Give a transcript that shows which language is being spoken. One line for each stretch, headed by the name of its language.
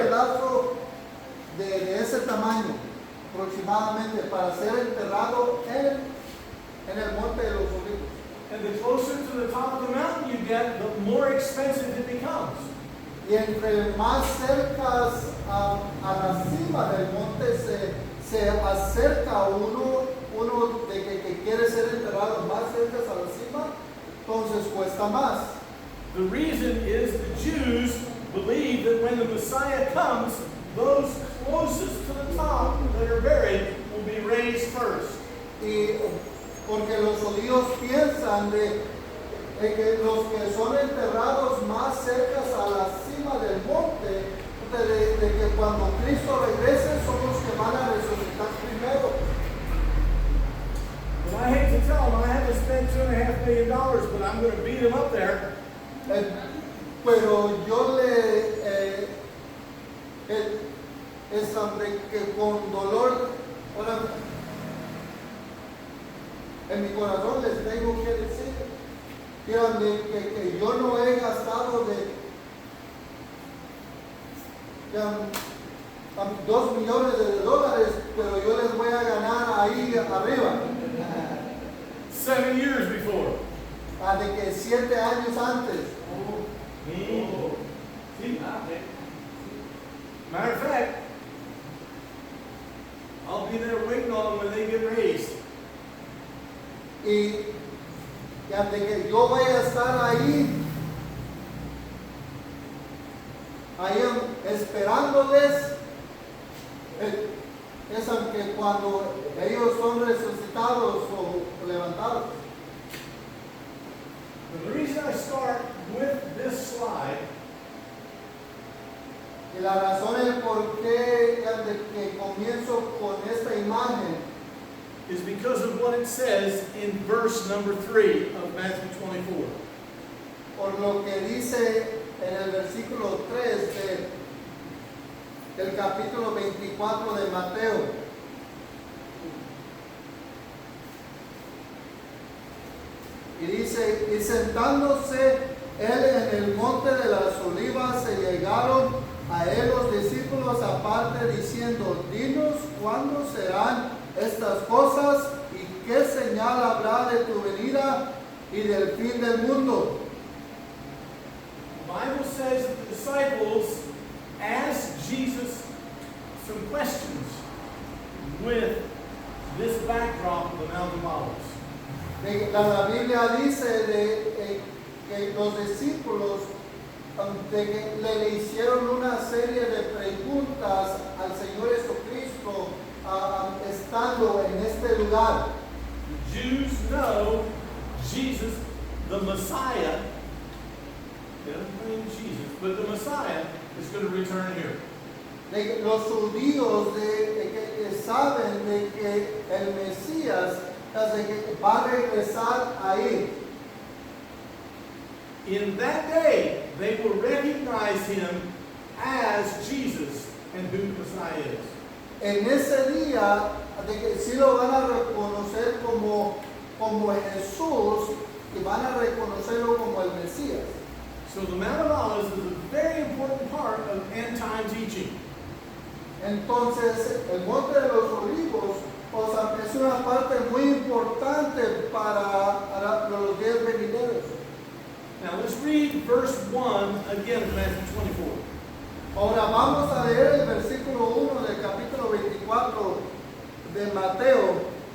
Spanish: pedazo de ese tamaño aproximadamente para ser enterrado en el Monte de los Olivos.
English: And the closer to the top of the mountain you get, the more expensive it becomes.
Spanish: Y entre más cerca a la cima del monte se acerca uno de que quiere ser enterrado más cerca a la cima, entonces cuesta más.
English: The reason is the Jews believe that when the Messiah comes, those closest to the top that are buried will be raised first.
Spanish: Y porque los judíos piensan de que los que son enterrados más cerca a la cima del monte, de que cuando Cristo regrese son los que van a resucitar primero.
English: And I hate to tell them I had to spend $2.5 million, but I'm going to beat them up there.
Spanish: Pero yo es hombre que con dolor, ahora, en mi corazón les tengo que decir que yo no he gastado $2 millones, pero yo les voy a ganar ahí arriba.
English: 7 years before.
Spanish: De que 7 años antes.
English: See? Matter of fact, I'll be there waiting on them when they get raised.
Spanish: Y de que yo voy a estar ahí esperándoles, es aunque cuando ellos son resucitados o levantados.
English: And the reason I start with this slide
Spanish: Y la razón es por qué que comienzo con esta imagen
English: is because of what it says in verse number 3 of Matthew 24.
Spanish: por lo que dice en el versículo 3 del capítulo 24 de Mateo. Y dice, y sentándose él en el monte de las olivas, se llegaron a él los discípulos aparte diciendo, dinos cuándo serán estas cosas y qué señal habrá de tu venida y del fin del mundo.
English: The Bible says that the disciples asked Jesus some questions with this backdrop of the Mount of Olives.
Spanish: La Biblia dice que los discípulos de que le hicieron una serie de preguntas al Señor Jesucristo estando en este lugar.
English: The Jews know Jesus, the Messiah, they don't claim Jesus, but the Messiah is going to return here.
Spanish: Los judíos que saben de que el Mesías de que va a regresar ahí.
English: In that day, they will recognize him as Jesus and who the Messiah is.
Spanish: En ese día, de que sí lo van a reconocer como Jesús y van a reconocerlo como el Mesías.
English: So the Mount of Olives is a very important part of end time teaching.
Spanish: Entonces, el Monte de los Olivos, o sea, es una parte muy importante para los días venideros.
English: Now let's read verse 1 again of Matthew 24.
Spanish: Ahora vamos a leer el versículo 1 del capítulo 24 de Mateo.